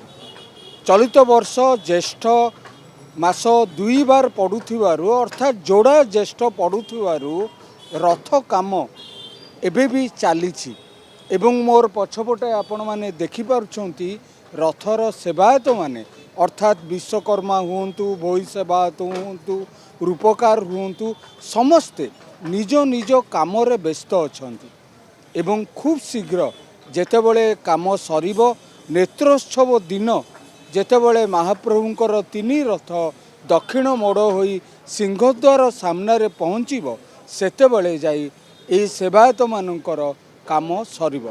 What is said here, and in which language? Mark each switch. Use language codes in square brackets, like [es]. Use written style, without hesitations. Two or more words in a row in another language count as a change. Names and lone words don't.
[or] ଚଳିତ ବର୍ଷ ଜ୍ୟେଷ୍ଠ ମାସ 2 ଥର ପଡ଼ୁଥିବାରୁ ଅର୍ଥାତ ଯୋଡ଼ା ଜ୍ୟେଷ୍ଠ ପଡ଼ୁଥିବାରୁ ରଥ କାମ ଏବେ ବି ଚାଲିଛି। ଏବଂ ମୋ ପଛପଟେ ଆପଣ ମାନେ ଦେଖି ପାରୁଛନ୍ତି ରଥର ସେବାୟତ ମାନେ ଅର୍ଥାତ ବିଶ୍ୱକର୍ମା ହୁଅନ୍ତୁ ଭୋଇ ସେବାୟତ ହୁଅନ୍ତୁ ରୂପକାର ହୁଅନ୍ତୁ ସମସ୍ତେ ନିଜ ନିଜ କାମ ରେ ବ୍ୟସ୍ତ ଅଛନ୍ତି। ଏବଂ ଖୁବ ଶୀଘ୍ର ଯେତେବେଳେ କାମ ସରିବ ନେତ୍ରୋତ୍ସବ ଦିନ ଯେତେବେଳେ ମହାପ୍ରଭୁଙ୍କର 3 ରଥ ଦକ୍ଷିଣ ମୋଡ଼ ହୋଇ ସିଂହଦ୍ୱାର ସାମ୍ନା ପହଞ୍ଚିବ ସେତେବେଳେ ଯାଇ ଏ ସେବାୟତ ମାନଙ୍କର କାମ ସରିବ।